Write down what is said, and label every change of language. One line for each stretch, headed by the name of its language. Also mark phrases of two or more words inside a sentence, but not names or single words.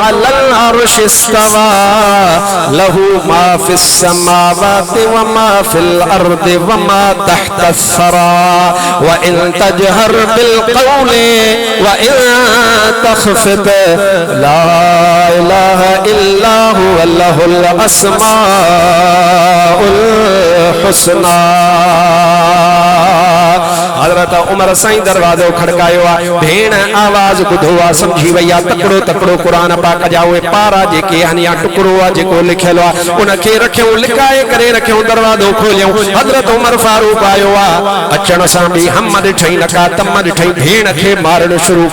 Arabic: على العرش استوى له ما في السماوات وما في الأرض وما تحت الثرى وإن تجهر بالقول وإن تخفت لا إله إلا هو له الأسماء الحسنى.
Sindhi: हज़रत उमर साईं दरवाज़ो खड़कायो आ भेण आवाज़ ॿुधो आ समझी वई आ तकड़ो तकड़ो क़ुरान पाक जा उहे पारा जेके आहिनि या टुकड़ो आ जेको लिखियल आ उनखे रखियो लिकाए करे रखियो दरवाज़ो खोलियो हज़रत उमर फारूक आयो आ अचण सां बि हम ॾिठई नका तम ॾिठई भेण खे मारणु शुरू